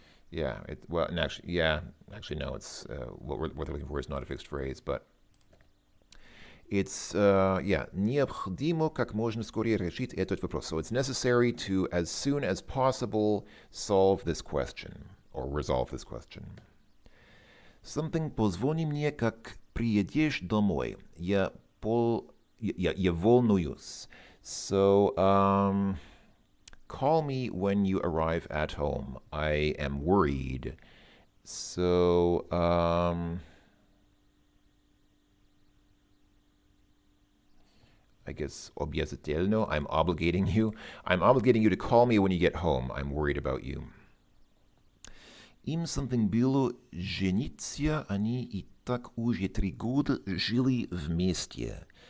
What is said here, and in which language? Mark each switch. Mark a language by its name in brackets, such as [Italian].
[English] Yeah, actually no, it's what we're looking for is not a fixed phrase, but it's [Russian] необходимо как можно скорее решить этот вопрос. [English] So it's necessary to, as soon as possible, solve this question or resolve this question. [Russian] Something позвони мне, как приедешь домой. Я волнуюсь. [English] So, call me when you arrive at home. I am worried. So, I guess обязательно. I'm obligating you. I'm obligating you to call me when you get home. I'm worried about you. [Russian] Им something было жениться, они и так уже 3 года жили вместе.